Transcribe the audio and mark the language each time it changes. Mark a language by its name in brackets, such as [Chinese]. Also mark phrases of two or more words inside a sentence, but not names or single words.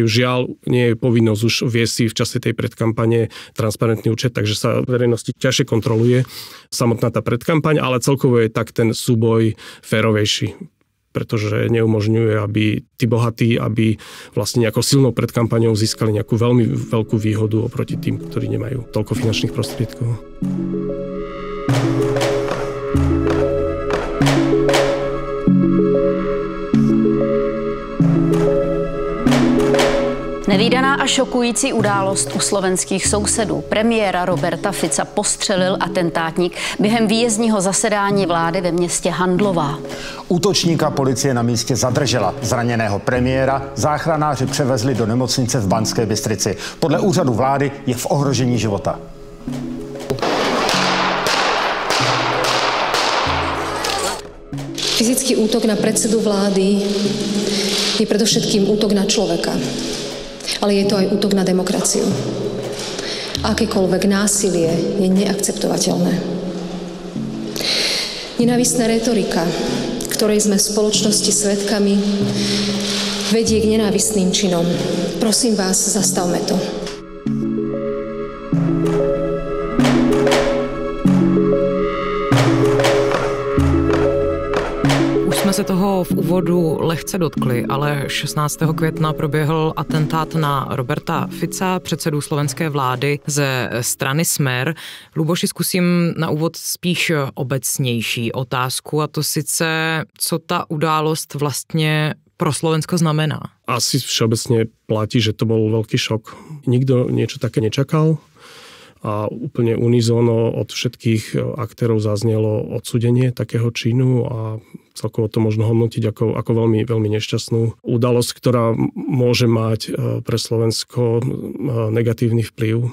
[Slovak] Žiaľ, nie je povinnosť už viesť si v čase tej predkampane transparentný účet, takže sa verejnosti ťažšie kontroluje samotná tá predkampaň, ale celkovo je tak ten súboj férovejší, pretože neumožňuje, aby tí bohatí, aby vlastne nejakou silnou predkampaňou získali nejakú veľmi veľkú výhodu oproti tým, ktorí nemajú toľko finančných prostriedkov. [Czech] Nevídaná a šokující událost u slovenských sousedů. Premiéra Roberta Fica postřelil atentátník během výjezdního zasedání vlády ve městě Handlová. Útočníka policie na místě zadržela. Zraněného premiéra záchranáři převezli do nemocnice v Banské Bystrici. Podle úřadu vlády je v ohrožení života. [Slovak] Fyzický útok na predsedu vlády je predovšetkým útok na človeka. Ale je to aj útok na demokraciu. Akékoľvek násilie je neakceptovateľné. Nenávistná retorika, ktorej sme v spoločnosti svedkami, vedie k nenávistným činom. Prosím vás, zastavme to. [Czech] Jsme se toho v úvodu lehce dotkli, ale 16. května proběhl atentát na Roberta Fica, předsedu slovenské vlády ze strany Smer. Luboši, zkusím na úvod spíš obecnější otázku, a to sice, co ta událost vlastně pro Slovensko znamená. [Slovak] Asi všeobecne platí, že to bol veľký šok. Nikto niečo také nečakal. A úplne unizóno od všetkých aktérov zaznelo odsúdenie takého činu a celkovo to možno hodnotiť ako veľmi, veľmi nešťastnú udalosť, ktorá môže mať pre Slovensko negatívny vplyv.